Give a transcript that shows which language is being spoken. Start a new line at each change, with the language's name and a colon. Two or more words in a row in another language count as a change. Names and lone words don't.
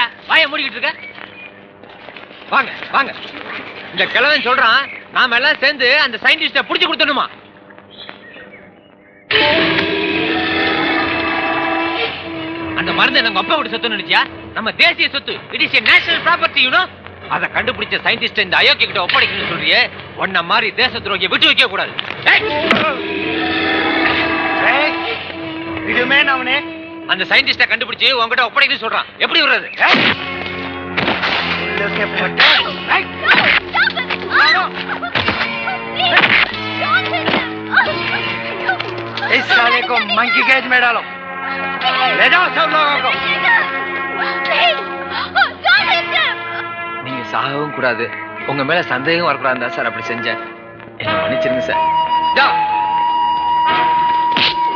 Tamil: வாயை மூடிக்கிட்டு இருக்க. வாங்க வாங்க. இந்த கிழவன் சொல்றான், நாம எல்லாம் சேர்ந்து அந்த சயின்டிஸ்ட புடிச்சு கொடுத்துடணுமா? அந்த மருந்து நம்ம அப்பா விட்டு சொத்து நினைச்சியா? நம்ம தேசிய சொத்து.
English: It is a national property, you know.
Tamil: அதை கண்டுபிடிச்ச சயின்டிஸ்ட் இந்த அயோக்கிய கிட்ட ஒப்படைக்கணும்னு சொல்றியே. ஒன்ன மாதிரி தேச துரோகியை விட்டு வைக்க கூடாது. இதுமே அவனே அந்த சயின்டிஸ்ட கண்டுபிடிச்சு உங்ககிட்ட ஒப்படைக்கணும்னு சொல்றான். எப்படி விடுறது?
Hindi: इस साले को
English: monkey cage
Hindi: में डालो, ले जाओ सब लोगों को.
Tamil: நீங்க சாகவும் கூடாது, உங்க மேல சந்தேகம் வரக்கூடாது சார் அப்படி செஞ்சேன். என்ன மன்னிச்சிருங்க சார்.